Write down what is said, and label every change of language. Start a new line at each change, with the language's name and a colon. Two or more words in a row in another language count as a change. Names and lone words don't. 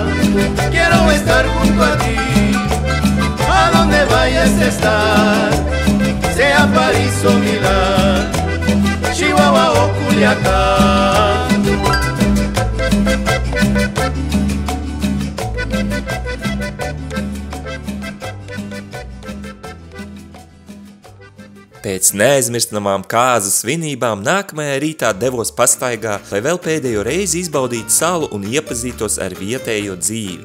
Spanish: Quiero estar junto a ti, a donde vayas a estar, sea París o Milán, Chihuahua o Culiacán.
Latvian: Pēc neaizmirstamām kāzas svinībām nākamajā rītā devos pastaigā, lai vēl pēdējo reizi izbaudītu salu un iepazītos ar vietējo dzīvi.